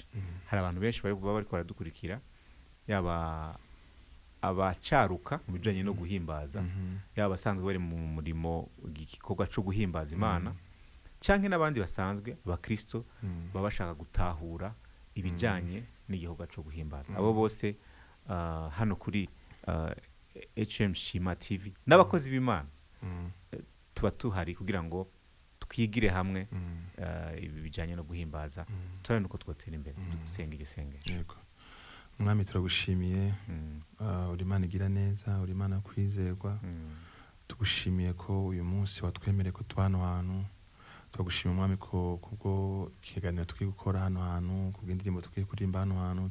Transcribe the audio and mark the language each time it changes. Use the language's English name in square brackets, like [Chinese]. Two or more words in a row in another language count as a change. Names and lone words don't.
[Rundi] Hari abantu benshi bari baradukurikira, yaba abacaruka mu bijanye no guhimbaza, yaba basanzwe bari mu murimo igikorwa cyo guhimbaza Imana, canke n'abandi basanzwe abakristo baba bashaka gutahura ibijanye n'igikorwa cyo guhimbaza. Abo bose hano kuri HM Shima TV n'abakozi b'Imana tuba tuhari kugira ngo twigire hamwe ibi bijanye no guhimbaza, turabona uko twotera imbere. Dusenga igisengero. Yego. Mwami turagushimiye, uri Imana igira neza, uri Imana kwizerwa. Tugushimiye ko uyu munsi watwemereye ko tubano hantu. Turagushimiye Mwami ko kubwo kiganiro tugiye gukora hano hantu, kubwo indirimbo tugiye kuririmba hano hantu.